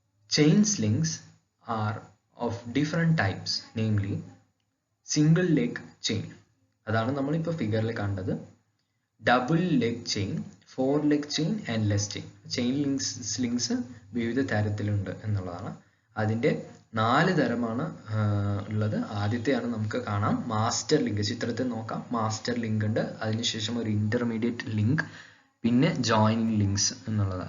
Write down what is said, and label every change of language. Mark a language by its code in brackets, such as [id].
[en] chain slings are of different types, namely single leg chain, [ml] അതാണ് നമ്മളിപ്പോൾ ഫിഗറിൽ കണ്ടത്. [en] Double leg chain, 4 leg chain and less chain. [ml] Chain slings വിവിധ തരത്തിലുണ്ട് എന്നുള്ളതാണ്. അതിൻ്റെ 4 തരമാണ് ഉള്ളത്. ആദ്യത്തെയാണ് നമുക്ക് കാണാം മാസ്റ്റർ ലിങ്ക്. ചിത്രത്തിൽ നോക്കാം, മാസ്റ്റർ ലിങ്ക് ഉണ്ട്, അതിനുശേഷം ഒരു ഇന്റർമീഡിയറ്റ് ലിങ്ക്, പിന്നെ ജോയിനിങ് ലിങ്ക്സ് എന്നുള്ളത്.